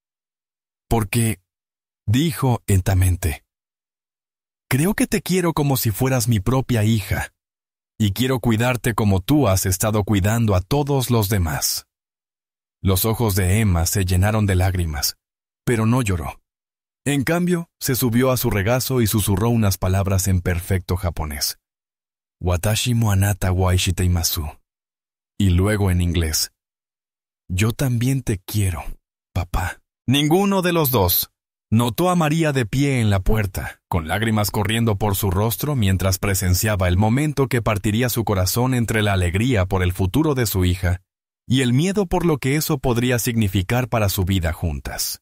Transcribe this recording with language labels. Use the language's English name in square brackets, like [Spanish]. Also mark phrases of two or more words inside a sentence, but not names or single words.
[Spanish] Porque, dijo lentamente, «Creo que te quiero como si fueras mi propia hija, y quiero cuidarte como tú has estado cuidando a todos los demás». Los ojos de Emma se llenaron de lágrimas, pero no lloró. En cambio, se subió a su regazo y susurró unas palabras en perfecto japonés. [Japanese] «私もあなたは愛しています». [Spanish] Y luego en inglés. «Yo también te quiero, papá». Ninguno de los dos notó a María de pie en la puerta, con lágrimas corriendo por su rostro mientras presenciaba el momento que partiría su corazón entre la alegría por el futuro de su hija y el miedo por lo que eso podría significar para su vida juntas.